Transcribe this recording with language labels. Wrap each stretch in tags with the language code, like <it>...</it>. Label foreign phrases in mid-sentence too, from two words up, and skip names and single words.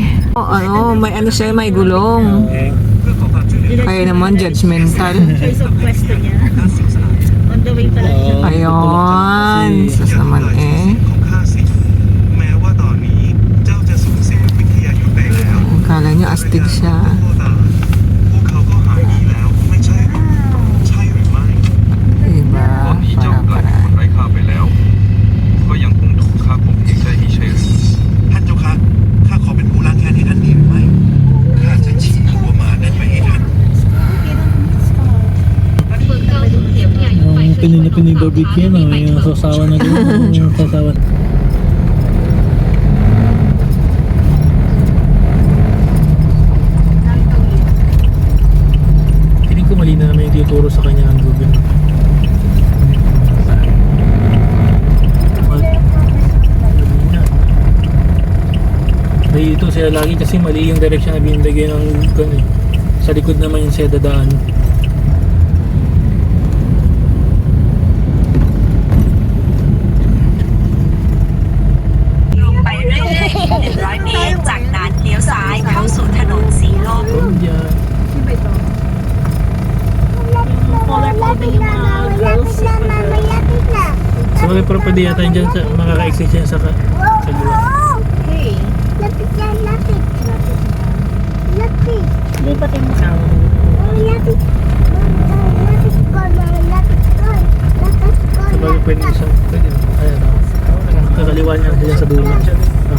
<tl>Oh, may ano siya, may gulong. Kaya naman, judgmental.</tl> <en>Choice of question niya. On the way</en> <tl>pa lang siya. Ayun. Sus naman eh.</tl> <th>ของข้าสิแม้ว่าตอนนี้เจ้าจะสูญเสียวิทยายุทธ์ไปแล้ว</th> <tl>Kala niyo astig siya.</tl> <th>แต่พวกเขาก็หายดีแล้วไม่ใช่หรอใช่หรือไม่</th> <tl>Diba?</tl> <th>ตอนนี้เจ้ากลายเป็นคนไร้ค่าไปแล้ว ก็ยังคงถูกข้าข่มเหงได้มิใช่หรือท่านเจ้าค่ะข้าขอเป็นผู้ล้างแค้นให้ท่านดีหรือไม่ข้าจะชิงหัวหมานั้นไปให้ท่าน</th> <tl>Yung pinibarbecue no, yung sasawa na doon, yung sasawa. Piling ko mali na naman yung tinuturo sa kanya ang Google. Dahil ito sila lagi kasi mali yung direction na binibigay ng eh. Sa likod naman yung siya dadaan.</tl> <th>ไปเรื่อยๆอีก100 เมตร จากนั้นเลี้ยวซ้ายเข้าสู่ถนนสีลม</th> <tl>Diyan. Colorful din yung mga girls. So may pero pwede yata yun dyan sa makaka-exit yan sa gula. Hey. Lapit yan, lapit. Lapit. Lipat yung mukha. Oh, lapit. Lapit ko na, lapit ko. Lapit ko So bagay pwede na. siya. Pwede. Ayan o. Kakaliwa niya dyan sa dulo. Ah.</tl>